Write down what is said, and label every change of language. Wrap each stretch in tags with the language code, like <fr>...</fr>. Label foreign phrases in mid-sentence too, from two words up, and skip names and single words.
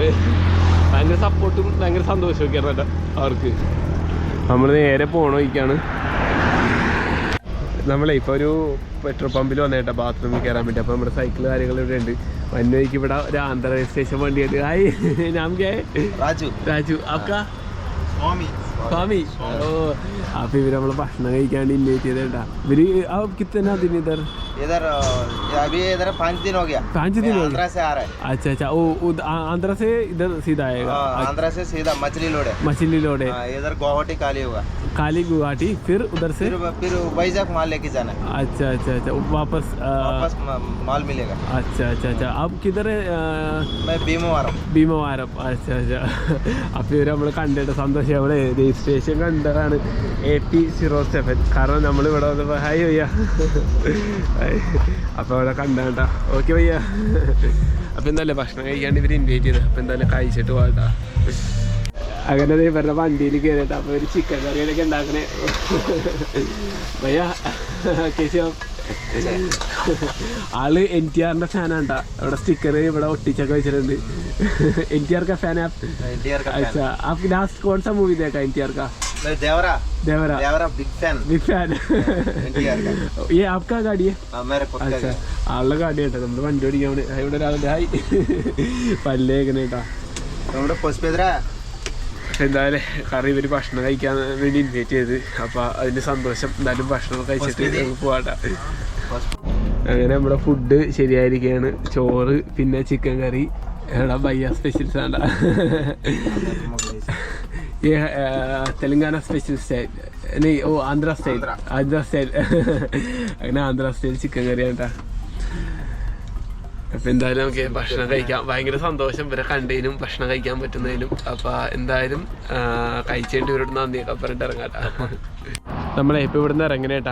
<ml>ഭയങ്കര സപ്പോർട്ടും ഭയങ്കര സന്തോഷമൊക്കെയാണ് കേട്ടോ അവർക്ക്. നമ്മൾ നേരെ പോകണമൊക്കെയാണ്. നമ്മളെ ഇപ്പോൾ ഒരു പെട്രോൾ പമ്പിൽ വന്നേട്ടാ ബാത്റൂമിൽ കയറാൻ വേണ്ടി. അപ്പോൾ നമ്മുടെ സൈക്കിൾ കാര്യങ്ങൾ ഇവിടെ ഉണ്ട്. വന്നേക്ക് ഇവിടെ ഒരു ആന്ധ്ര രജിസ്ട്രേഷൻ വണ്ടിയുണ്ട്.</ml> <hi>हाय नाम क्या है? രാജു आपका? स्वामी.</hi> <ml>ഓ അപ്പോൾ ഇവർ നമ്മൾ ഭക്ഷണം കഴിക്കാണ്ട് ഇൻവൈറ്റ് ചെയ്തേട്ടാ.</ml> <hi>ഇവര് कितना दिन इधर? अभी इधर 5 दिन हो गया। 5 दिन हो आंध्रा से आ रहा है। अच्छा ओ आंध्रा से इधर सीधा आएगा? आंध्रा से सीधा मछली लोड है। इधर गुवाहाटी काली गुवाहाटी फिर उधर से फिर वैजाग माल लेके जाना है। अच्छा वापस माल मिलेगा। अच्छा अब किधर है? मैं</hi> <ml>ഭീമവാരം. अच्छा അപ്പോൾ ഇവർ നമ്മൾ കണ്ടിട്ട് സന്തോഷം. അവിടെ രജിസ്ട്രേഷൻ കണ്ടതാണ് AP07. കാരണം നമ്മളിവിടെ വന്നപ്പോൾ ഹായ് വയ്യ. അപ്പോൾ അവിടെ കണ്ടാ. ഓക്കെ വയ്യ. അപ്പോൾ എന്തായാലും ഭക്ഷണം കഴിക്കാണ്ട് ഇവർ ഇൻവൈറ്റ് ചെയ്ത്. അപ്പോൾ എന്തായാലും കഴിച്ചിട്ട് പോകട്ടാ. അങ്ങനെ ഇവരുടെ വണ്ടിയിൽ കയറിയിട്ട് അപ്പോൾ ഒരു ചിക്കൻ കറികളൊക്കെ ഉണ്ടാക്കണേ. വയ്യ കേശോ ആള് NTRന്റെ ഫാനാണ്ടാ. ഇവിടെ സ്റ്റിക്കർ ഇവിടെ ഒട്ടിച്ചൊക്കെ വെച്ചിട്ടുണ്ട്.</ml> <hi>NTR का फैन है आप? अच्छा आप लास्ट कौन सा मूवी देखा NTR का? देवरा</hi> <en>big fan.</en> <hi>ये आपका गाड़ी है? अच्छा</hi> <ml>ആളുടെ ഗാഡി കേട്ടോ. നമ്മുടെ വണ്ടി ഓടിക്കാൻ വേണ്ടി ഇവിടെ ഒരാളുടെ ഹായ് പല്ലേക്കണ കേട്ടാ. എന്തായാലും കറി ഇവർ ഭക്ഷണം കഴിക്കാൻ വേണ്ടി ഇൻവൈറ്റ് ചെയ്ത്. അപ്പോൾ അതിൻ്റെ സന്തോഷം. എന്തായാലും ഭക്ഷണം കഴിച്ചിട്ട് പോവാട്ടാ. അങ്ങനെ നമ്മുടെ ഫുഡ് ശരിയായിരിക്കുകയാണ്. ചോറ് പിന്നെ ചിക്കൻ കറി. എടാ ഭയ്യ സ്പെഷ്യൽസ് ആണ്ടാ.</ml> <hi>ये तेलंगाना</hi> <en>special style</en> <hi>नहीं ओ आंध्रा स्टाइल</hi> <ml>അങ്ങനെ ആന്ധ്ര സ്റ്റൈൽ ചിക്കൻ കറി ആണ്ടാ. അപ്പം എന്തായാലും നമുക്ക് ഭക്ഷണം കഴിക്കാം. ഭയങ്കര സന്തോഷം ഇവരെ കണ്ടതിനും ഭക്ഷണം കഴിക്കാൻ പറ്റുന്നതിനും. അപ്പം എന്തായാലും കഴിച്ചിട്ട് ഇവരോട് നന്ദിയൊക്കെ പറഞ്ഞിട്ട് ഇറങ്ങാട്ടാ. നമ്മളെ ഇപ്പം ഇവിടുന്ന് ഇറങ്ങണേട്ടാ.</ml>